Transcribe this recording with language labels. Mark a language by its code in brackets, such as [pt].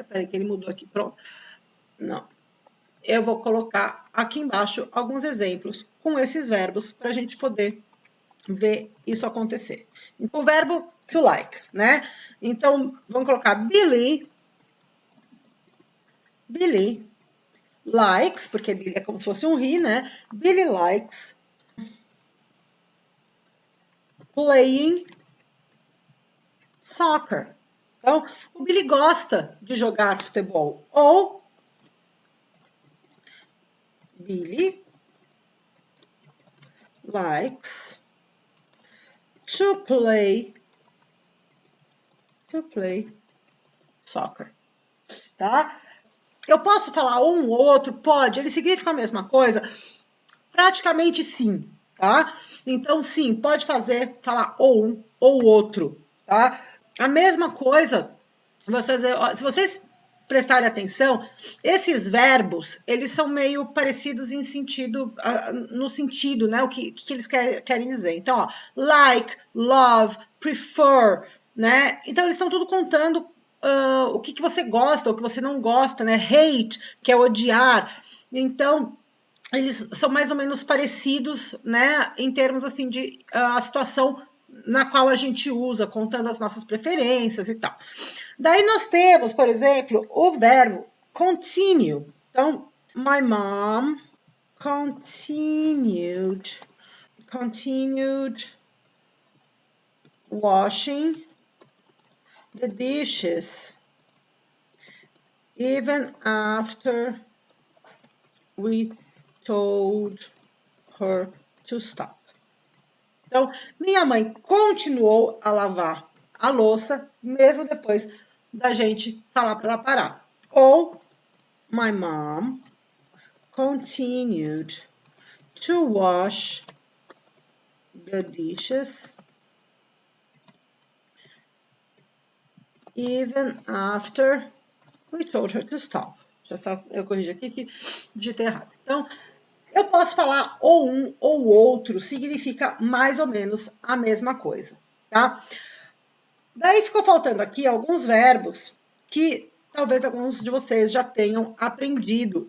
[pt] Peraí, que ele mudou aqui, pronto. Não. Eu vou colocar aqui embaixo alguns exemplos com esses verbos para a gente poder ver isso acontecer. O verbo to like, né? Então, vamos colocar [en] Billy likes, [pt] porque Billy é como se fosse um he, né? [en] Billy likes playing soccer. [pt] Então, o Billy gosta de jogar futebol. Ou [en] Billy likes to play soccer. [pt] Tá? Eu posso falar um ou outro? Pode. Ele significa a mesma coisa? Praticamente sim, tá? Então, sim, pode falar ou um ou outro, tá? A mesma coisa, se vocês prestarem atenção, esses verbos, eles são meio parecidos em sentido, no sentido, né? O que eles querem dizer. Então, ó, like, love, prefer, né? Então, eles estão tudo contando o que você gosta, o que você não gosta, né? Hate, que é odiar. Então, eles são mais ou menos parecidos, né? Em termos, assim, de a situação na qual a gente usa, contando as nossas preferências e tal. Daí nós temos, por exemplo, o verbo continue. Então, [en] my mom continued washing the dishes even after we told her to stop. [pt] Então, minha mãe continuou a lavar a louça, mesmo depois da gente falar para ela parar. Ou, [en] my mom continued to wash the dishes even after we told her to stop. [pt] Eu corrigi aqui que digitei errado. Então, eu posso falar ou um ou outro, significa mais ou menos a mesma coisa, tá? Daí ficou faltando aqui alguns verbos que talvez alguns de vocês já tenham aprendido.